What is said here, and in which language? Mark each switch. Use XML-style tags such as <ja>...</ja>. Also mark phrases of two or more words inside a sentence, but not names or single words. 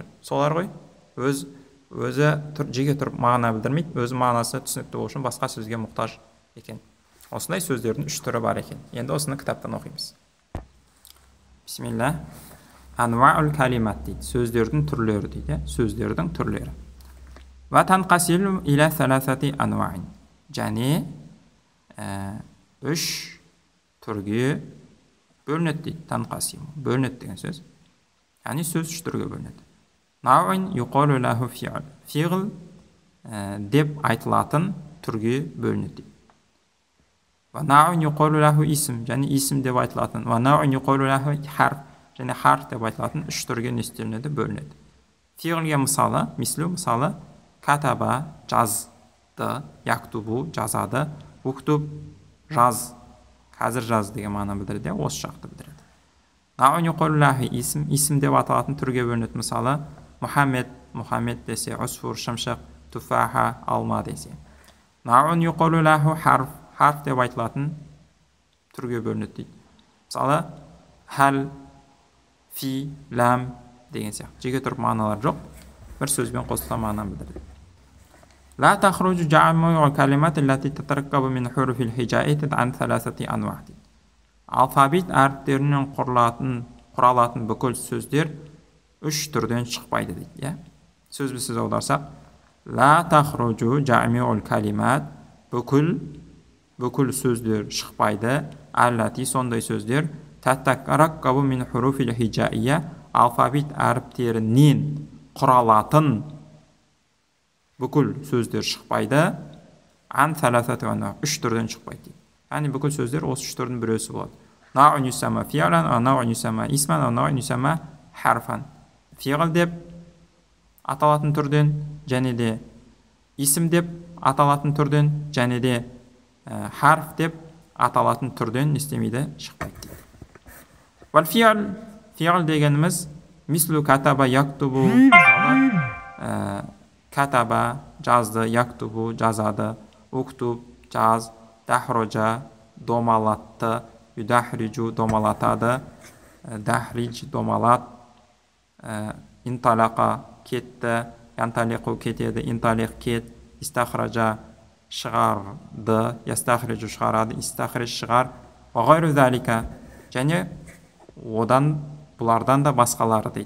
<kk>Солар ғой, өзі жеге тұрып мағына білдірмейді, өзі мағынасы түсінікті болу үшін басқа сөзге мұқтаж екен. Осындай сөздердің үш түрі бар екен. Енді осыны кітаптан оқимыз.</kk> <ar>بسم الله. أنواع الكلمات дейді.</ar> <kk>Сөздердің түрлері дейді. Сөздердің түрлері.</kk> <ar>وتنقسم إلى ثلاثة أنواع.</ar> <kk>Және үш түрге бөлінеді дейді. Танқасилу. Бөлінеді деген сөз. Яғни сөз үш түрге бөлінеді.</kk> <ar>نوع يقال له فعل.</ar> <kk>Фиғл деп айтылатын түрге бөлінеді дейді.</kk> <ar>ونوع يقال له اسم.</ar> <kk>Және исм деп айтылатын.</kk> <ar>ونوع يقال له حرف.</ar> <kk>және харф деп айтылатын үш түрге не істелінеді, бөлінеді. Фиғлге мысалы, мысалы, катаба жазды, яктубу жазады, уктуб жаз, қазір жаз деген мағына білдіреді, осы жақты білдіреді.</kk> <ar>نوع يقال له اسم</ar> <kk>деп аталатын түрге бөлінеді. Мысалы, Мұхаммед десе, усфур шымшық, туфаха алма десе.</kk> <ar>نوع يقال له حرف</ar> <kk>деп айтылатын түрге бөлінеді дейді. Мысалы, хәл, фи, ләм деген сияқты. Жеке тұрып мағыналар жоқ, бір сөзбен қосылған мағынаны білдіреді.</kk> <ar>لا تخرج جميع الكلمات التي تتركب من حروف الهجاء عن ثلاثة أنواع.</ar> <kk>Алфавит әріптерінен құралатын бүкіл сөздер үш түрден шықпайды дейді. Сөзбе сөз аударсақ,</kk> <ar>لا تخرج جميع الكلمات</ar> <kk>бүкіл сөздер шықпайды, әлләти сондай сөздер</kk> <ar>تتركب من حروف الهجائية</ar> <kk>алфавит әріптерінен құралатын бүкіл сөздер шықпайды,</kk> <ar>عن ثلاثة</ar> <kk>ана үш түрден шықпайды. Яғни бүкіл сөздер осы үш түрдің біреусі болады.</kk> <ar>نوع يسمى فعلا، نوع يسمى اسما، نوع يسمى حرفا.</ar> <kk>Фи'л деп аталатын түрден, және де исм деп аталатын түрден, және де харф деп аталатын түрден істемейді, шықпайды.</kk> <ar>والفعل дегеніміз مثل كتب يكتب، كتب жазды, яктубу</ar> <kk>жазады, уктуб жаз, дахрожа домалатты, юдахриджу домалатады, дахридж домалат, инталақа кетті, янталиқу кетеді, инталиқ кет, истахража шығарды, ястахриджу шығарады, истахридж шығар,</kk> <ar>وغير ذلك,</ar> <kk>және одан бұлардан да басқалары дейді.</kk>